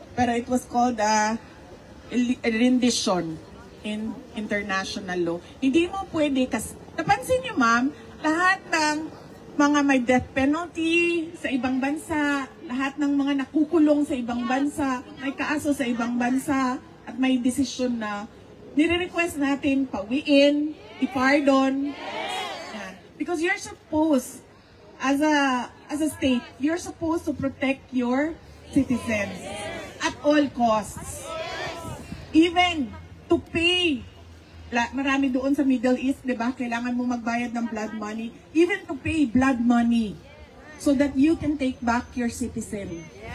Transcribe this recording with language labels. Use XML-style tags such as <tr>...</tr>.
<en>Pero it was called a rendition in international law.</en> <tl>Hindi mo pwede, kasi napansin niyo ma'am, lahat ng mga may death penalty sa ibang bansa, lahat ng mga nakukulong sa ibang bansa, may kaso sa ibang bansa, at may desisyon na nire-request natin pawiin, ipardon. Yan.</tl> <en>Because you're supposed, as a state, you're supposed to protect your citizens at all costs. Even to pay.</en> <tl>Marami doon sa Middle East, di ba? Kailangan mo magbayad ng blood money.</tl> <en>Even to pay blood money so that you can take back your citizen.</en>